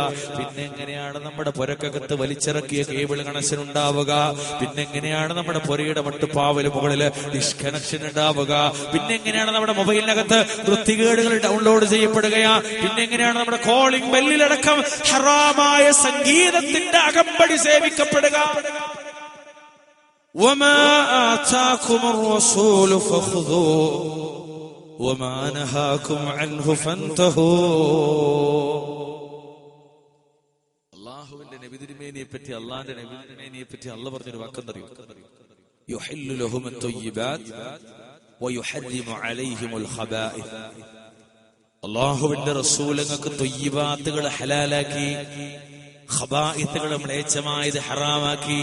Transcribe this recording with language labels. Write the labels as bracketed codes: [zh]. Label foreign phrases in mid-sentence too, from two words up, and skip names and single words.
[ml] പിന്നെ എങ്ങനെയാണ് നമ്മുടെ പുരക്കകത്ത് വലിച്ചിറക്കിയ കേബിൾ കണക്ഷൻ ഉണ്ടാവുക? പിന്നെ എങ്ങനെയാണ് നമ്മുടെ പുരയുടെ മട്ടുപ്പാവല് മുകളില് ഡിസ്കണക്ഷൻ ഉണ്ടാവുക? പിന്നെ എങ്ങനെയാണ് നമ്മുടെ മൊബൈലിനകത്ത് വൃത്തികേടുകൾ ഡൗൺലോഡ് ചെയ്യപ്പെടുകയാ? പിന്നെ എങ്ങനെയാണ് നമ്മുടെ കോളിംഗ് ബെല്ലിലടക്കം ഹറാമായ സംഗീതത്തിന്റെ അകമ്പടി സേവിക്കപ്പെടുക? [ar] وما آتاكم الرسول فخذوه وما نهاكم عنه فانتهوا. [ml] അല്ലാഹുവിന്റെ നബി തിരുമേനിയെ പറ്റി, അല്ലാഹുവിന്റെ നബി തിരുമേനിയെ പറ്റി അല്ലാഹു പറഞ്ഞൊരു വാക്കെന്തറിയോ? [ar] يحل لهم الطيبات ويحرم عليهم الخبائث. [ml] അല്ലാഹുവിന്റെ റസൂലുകൾക്ക് ത്വയ്യിബാത്തുകൾ ഹലാലാക്കി, ഖബാഇസുകൾ മ്ലേച്ഛമായത് ഹറാമാക്കി.